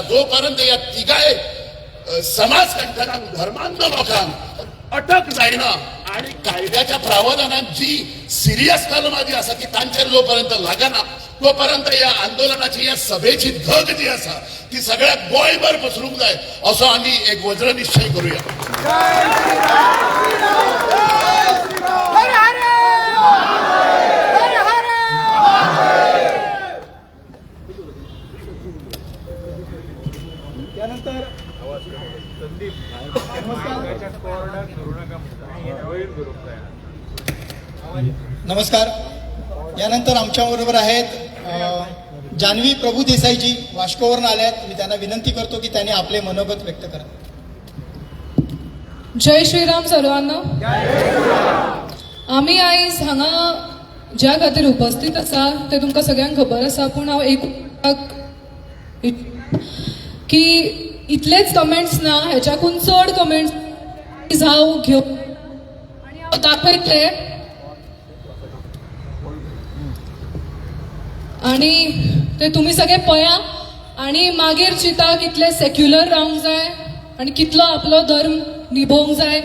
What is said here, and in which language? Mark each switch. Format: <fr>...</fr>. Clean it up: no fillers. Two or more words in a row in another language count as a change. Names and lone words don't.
<kok>जोपर्यंत ह्या तिगाय समाज कंठकांक धर्मांध लोकांक अटक जायना आणि कायद्याच्या प्रावधानात जी सिरियस कलमां जी आसा ती तांचेर जोपर्यंत लागना तोपर्यंत या आंदोलनाची या सभेची धग जी आसा ती सगळ्या गोंयभर पसरूंक जाय असो आमी एक वज्र निश्चय करूया.</kok> <mr>त्यानंतर नमस्कार. यानंतर आमच्या बरोबर आहेत जान्हवी प्रभू देसाईजी वास्कोवरून आल्यात. मी त्यांना विनंती करतो की त्यांनी आपले मनोगत व्यक्त करा. जय श्रीराम सर्वांना.</mr> <kok>आम्ही आयज हांगा ज्या खातीर उपस्थित आसा ते तुमकां सगळ्यांक खबर आसा. पूण हांव एक की इतलेच कमेंट्स ना, हेच्याकून चड कमेंट्स हांव घेवन आनी हांव दाखयतले. आणि ते तुम्ही सगळे पळया आणि मागीर चिता कितले सेक्युलर रावंक जाय आणि कितलो आपलो धर्म निभोवंक जाय.</kok>